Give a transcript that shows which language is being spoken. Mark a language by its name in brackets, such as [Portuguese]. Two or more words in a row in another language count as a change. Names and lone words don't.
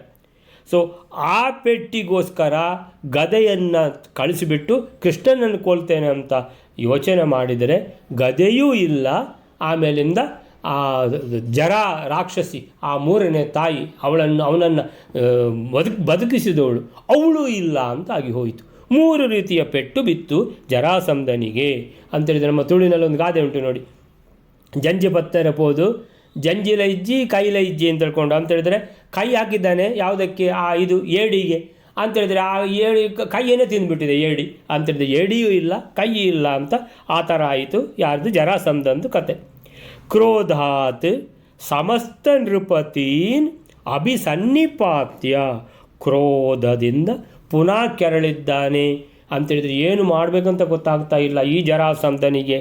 [Kannada] ಸೊ ಆ ಪೆಟ್ಟಿಗೋಸ್ಕರ ಗದೆಯನ್ನು ಕಳಿಸಿಬಿಟ್ಟು ಕೃಷ್ಣನನ್ನು ಕೊಲ್ತೇನೆ ಅಂತ ಯೋಚನೆ ಮಾಡಿದರೆ ಗದೆಯೂ ಇಲ್ಲ. ಆಮೇಲಿಂದ ಆ ಜರ ರಾಕ್ಷಸಿ, ಆ ಮೂರನೇ ತಾಯಿ, ಅವನನ್ನು ಬದುಕಿಸಿದವಳು ಅವಳು ಇಲ್ಲ ಅಂತ ಆಗಿ ಹೋಯಿತು. ಮೂರು ರೀತಿಯ ಪೆಟ್ಟು ಬಿತ್ತು ಜರಾಸಂಧನಿಗೆ ಅಂತೇಳಿದರೆ ನಮ್ಮ ತುಳುವಿನಲ್ಲಿ ಒಂದು ಗಾದೆ ಉಂಟು ನೋಡಿ, [Tulu] ಜಂಜಿ ಪತ್ತರ ಪೋದು ಜಂಜಿಲ ಇಜ್ಜಿ ಕೈಲ ಇಜ್ಜಿ [Kannada] ಅಂತ ಹೇಳ್ಕೊಂಡು ಅಂತೇಳಿದರೆ ಕೈ ಹಾಕಿದ್ದಾನೆ ಯಾವುದಕ್ಕೆ? ಇದು ಏಡಿಗೆ ಅಂತೇಳಿದರೆ ಆ ಏಡಿ ಕೈಯನ್ನೇ ತಿಂದುಬಿಟ್ಟಿದೆ ಏಡಿ ಅಂತೇಳಿದರೆ ಏಡಿಯೂ ಇಲ್ಲ ಕೈ ಇಲ್ಲ ಅಂತ ಆ ಥರ ಆಯಿತು. ಯಾರ್ದು? ಜರಾಸಂಧಂದು ಕತೆ. [Sanskrit] ಕ್ರೋಧಾತ್ ಸಮಸ್ತ ನೃಪತೀನ್ ಅಭಿಸನ್ನಿಪಾತ್ಯ, [Kannada] ಕ್ರೋಧದಿಂದ ಪುನಃ ಕೆರಳಿದ್ದಾನೆ ಅಂತೇಳಿದರೆ ಏನು ಮಾಡಬೇಕಂತ ಗೊತ್ತಾಗ್ತಾ ಇಲ್ಲ ಈ ಜರಾಸಂಧನಿಗೆ.